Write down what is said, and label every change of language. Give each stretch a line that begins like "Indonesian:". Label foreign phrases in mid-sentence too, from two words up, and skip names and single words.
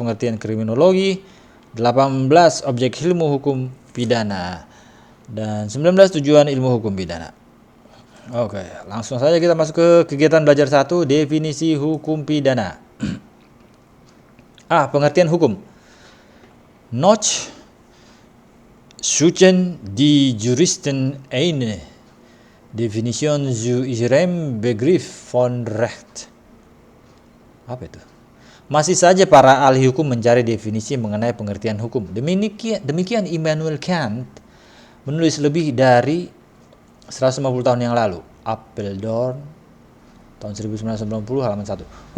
Indonesian: Pengertian kriminologi. 18. Objek ilmu hukum pidana. Dan 19. Tujuan ilmu hukum pidana. Oke, langsung saja kita masuk ke kegiatan belajar 1. Definisi hukum pidana. Pengertian hukum.
German: Noch suchen die Juristen eine Definition zu ihrem Begriff von Recht.
Indonesian: Apa itu? Masih saja para ahli hukum mencari definisi mengenai pengertian hukum. Demikian Immanuel Kant menulis lebih dari 150 tahun yang lalu. Apeldoorn tahun 1990 halaman 1.